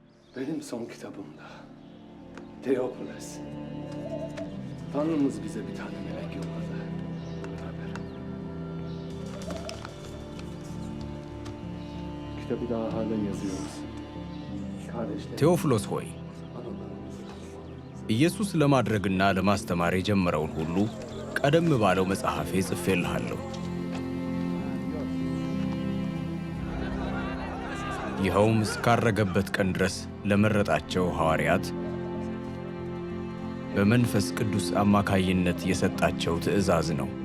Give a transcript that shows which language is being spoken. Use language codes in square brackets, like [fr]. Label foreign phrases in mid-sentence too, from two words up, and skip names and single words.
[tr] Benim son kitabımda Teofilos, Tanrımız bize bir tane melek yolladı. Beraber. Kitabı daha halen yazıyoruz. Kardeşler. [am] ቴዎፍሎስ ሆይ ኢየሱስ ለማድረግና ለማስተማር የጀመረውን ሁሉ ቀደም ባለው መጽሐፌ ጽፌልሃለሁ። ይኸውም እስካረገበት ቀን ድረስ ለመረጣቸው ሐዋርያት በመንፈስ ቅዱስ አማካይነት የሰጣቸው ትእዛዝ ነው።